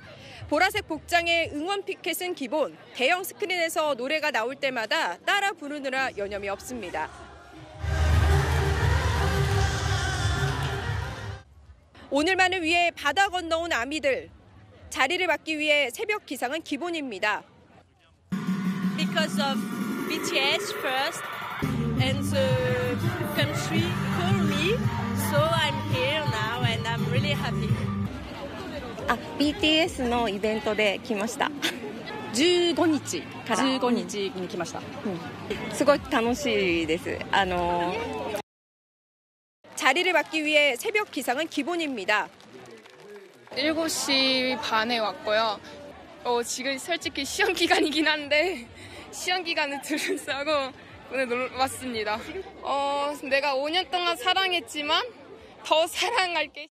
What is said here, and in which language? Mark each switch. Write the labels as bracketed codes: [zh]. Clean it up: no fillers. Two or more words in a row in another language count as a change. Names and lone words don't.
[ko] 보라색 복장에 응원 피켓은 기본, 대형 스크린에서 노래가 나올 때마다 따라 부르느라 여념이 없습니다. 오늘만을 위해 바다 건너온 아미들. 자리를 받기 위해 새벽 기상은 기본입니다. [en] Because of BTS first, and the country called me, so I'm here now, and I'm really happy. [ja] BTS のイベントで来ました。 15日に来ました。すごい楽しいです。 [ko] 자리를 받기 위해 새벽 기상은 기본입니다. 7시 반에 왔고요. 지금 솔직히 시험 기간이긴 한데 시험 기간을 둘러싸고 오늘 왔습니다. 내가 5년 동안 사랑했지만 더 사랑할게.